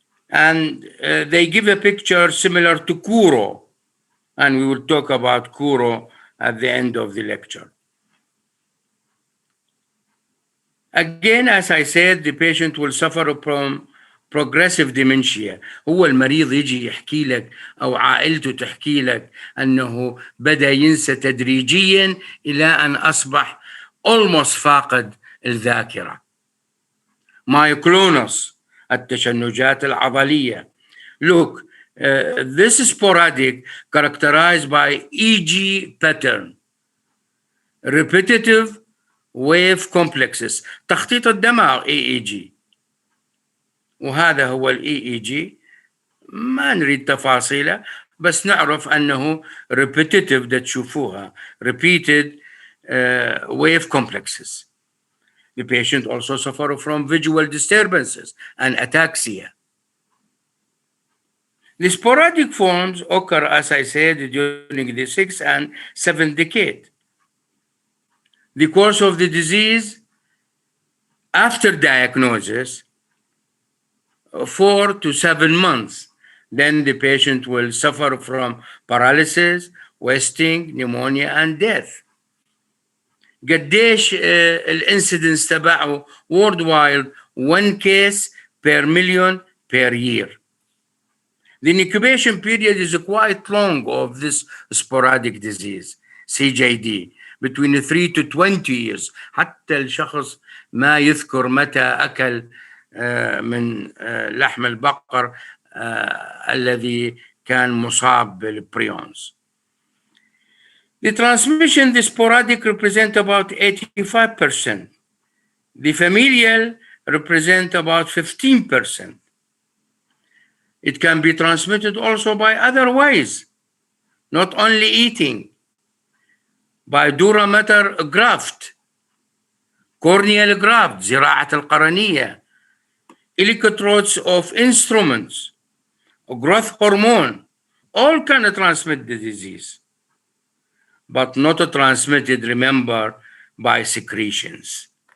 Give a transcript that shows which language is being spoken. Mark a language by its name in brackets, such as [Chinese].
[English] And they give a picture similar to Kuro, and we will talk about Kuro at the end of the lecture. Again, as I said, the patient will suffer from progressive dementia. [Arabic] هو المريض يجي يحكي لك أو عائلته تحكي لك أنه بدأ ينسى تدريجيا إلى أن أصبح almost فاقد الذاكرة. myoclonus, التشنجات العضلية. [English] Look, this is sporadic, characterized by EG pattern, repetitive wave complexes, [Arabic] تخطيط الدماغ [English] EEG. [Arabic] وهذا هو EEG، ما نريد تفاصيله، بس نعرف أنه repetitive ده تشوفوها [English] repeated wave complexes. The patient also suffers from visual disturbances and ataxia. The sporadic forms occur, as I said, during the 6th and 7th decade. The course of the disease after diagnosis, 4 to 7 months. Then the patient will suffer from paralysis, wasting, pneumonia, and death. [Arabic] قديش الانسيدنس تبعه [English] worldwide 1 case per million per year. The incubation period is quite long of this sporadic disease, CJD, between 3 to 20 years. [Arabic] حتى الشخص ما يذكر متى أكل من لحم البقر الذي كان مصاب بالبريونز. [English] The transmission, the sporadic represent about 85%. The familial represent about 15%. It can be transmitted also by other ways, not only eating, by dura mater graft, corneal graft, [Arabic] زراعة القرنية, [English] electrodes of instruments, growth hormone, all can transmit the disease, but not transmitted, remember, by secretions.